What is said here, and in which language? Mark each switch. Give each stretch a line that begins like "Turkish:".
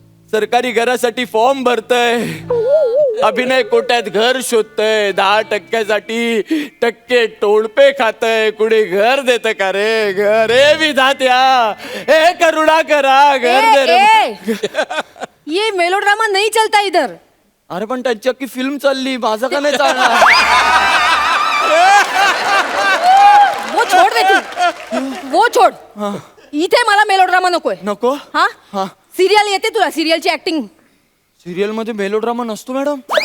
Marathi: सरकारी घरासाठी फॉर्म भरतय अभिनय कोट्यात घर शोधतय 10% टक्के टोळपे खातय कुणी घर देत का रे घर ए विधात्या ए करुणा करा घर दे रे
Hindi: ये मेलोड्रामा नहीं चलता इधर
Marathi: अरे पण त्यांची अख्खी फिल्म चालली माझं का नाही चालणार
Hindi: वो छोड़ दे तू वो छोड़
Marathi: इथे मला मेलोड्रामा नकोय नको हा हा. सिरियल येते तुला सिरियलची ऍक्टिंग सिरियल मध्ये मेलोड्रामा नसतो मॅडम